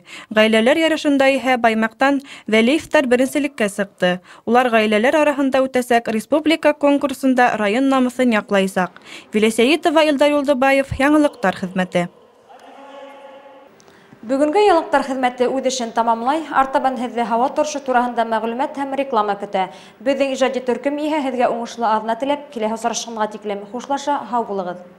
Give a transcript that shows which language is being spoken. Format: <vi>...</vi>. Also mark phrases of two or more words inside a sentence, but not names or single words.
<tt>Гаиләләр ярышында иһә Баймактан Вәлиевтәр беренчелеккә сыкты. Улар гаиләләр арасында үтәсәк республика конкурсында район намысын яклайсак. Велесеитова Илдар Баев, яңылыктар хезмәте. Бүгенге яңылыктар хезмәте үз эшен тамамлай,</tt> <ba>артабан һеҙҙе һауа торышы тураһында мәғлүмәт һәм реклама көтә. Беҙҙең ижади төркөм иһә һеҙгә уңышлы аҙна теләп, киләһе осрашҡанға тиклем хушлаша, һау булығыҙ.</ba>